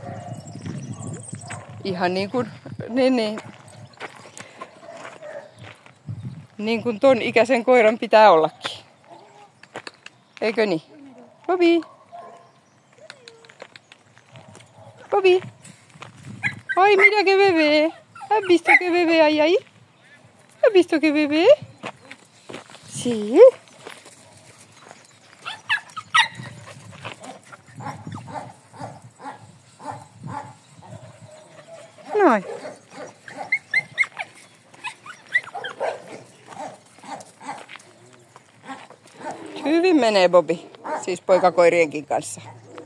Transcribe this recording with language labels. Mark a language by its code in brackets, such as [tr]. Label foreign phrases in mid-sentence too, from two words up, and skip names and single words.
[fi] Ihan niin kuin ton ikäisen koiran pitää ollakin. Eikö niin? Bobby! Bobby! Ai, mitä [es] que bebé? ¿Has visto que bebé hay ahí? ¿Has visto que bebé? Sí. [fi] Noin. Hyvin menee Bobby, siis poikakoirienkin kanssa.